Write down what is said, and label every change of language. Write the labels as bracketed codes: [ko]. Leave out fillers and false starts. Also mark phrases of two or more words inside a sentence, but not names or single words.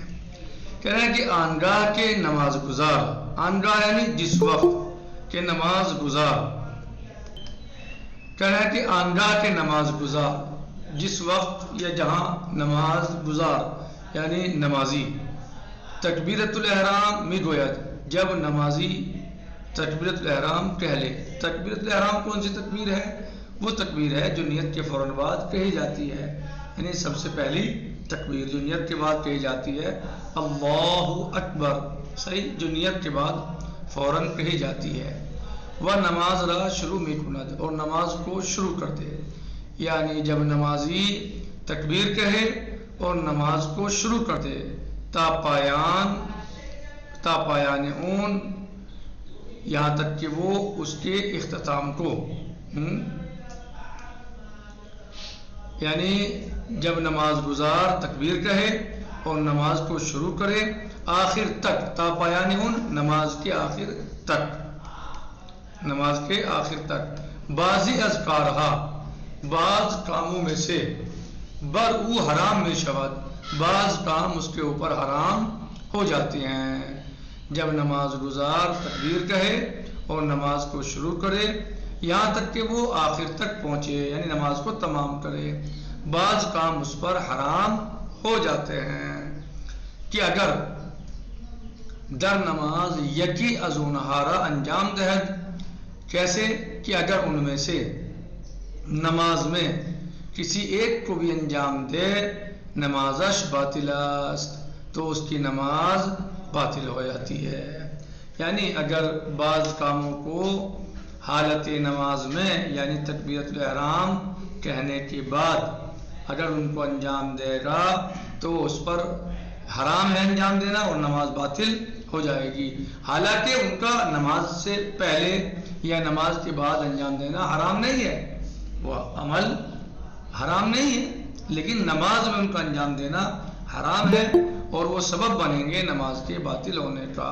[ur] کہہ رہے ہیں کہ [fa] آنگاہ کے نماز گزار، [ur] آنگاہ یعنی جس وقت کہ نماز گزار، کہہ رہے ہیں کہ [fa] آنگاہ کے نماز گزار [ur] جس وقت یا جہاں نماز گزار یعنی نمازی تکبیرۃ الاحرام [fa] می گوید، [ur] جب نمازی تکبیرۃ الاحرام کہہ لے۔ تکبیرۃ الاحرام کون سی تکبیر ہے؟ وہ تکبیر ہے جو نیت کے فوراً بعد کہی جاتی ہے، یعنی سب سے پہلی تکبیر جو نیت کے بعد کہی جاتی ہے، [ar] اللہ اکبر، [ur] صحیح، جو نیت کے بعد فوراً کہی جاتی ہے۔ وہ [fa] نماز را شروع میں کند، [ur] اور نماز کو شروع کر دے، یعنی جب نمازی تکبیر کہے اور نماز کو شروع کر دے [fa] تا پایان اون، [ur] یہاں تک کہ وہ اس کے اختتام کو، یعنی جب نماز گزار تکبیر کہے اور نماز کو شروع کرے آخر تک، [fa] تا پایان اون، [ur] نماز کے آخر تک، نماز کے آخر تک، [fa] بعضی از کارہا، [ur] بعض کاموں میں سے، [fa] بر او حرام میں شود، [ur] بعض کام اس کے اوپر حرام ہو جاتے ہیں۔ جب نماز گزار تکبیر کہے اور نماز کو شروع کرے یہاں تک کہ وہ آخر تک پہنچے، یعنی نماز کو تمام کرے، بعض کام اس پر حرام ہو جاتے ہیں کہ اگر [fa] در نماز یکی از اونہارا انجام دہد، [ur] کیسے کہ اگر ان میں سے نماز میں کسی ایک کو بھی انجام دے [fa] نمازش باطل است، [ur] تو اس کی نماز باطل ہو جاتی ہے۔ یعنی اگر بعض کاموں کو حالت نماز میں یعنی تکبیرۃ الاحرام کہنے کے بعد اگر ان کو انجام دے گا تو اس پر حرام ہے انجام دینا اور نماز باطل ہو جائے گی، حالانکہ ان کا نماز سے پہلے یا نماز کے بعد انجام دینا حرام نہیں ہے، وہ عمل حرام نہیں ہے، لیکن نماز میں ان کا انجام دینا حرام ہے اور وہ سبب بنیں گے نماز کے باطل ہونے کا۔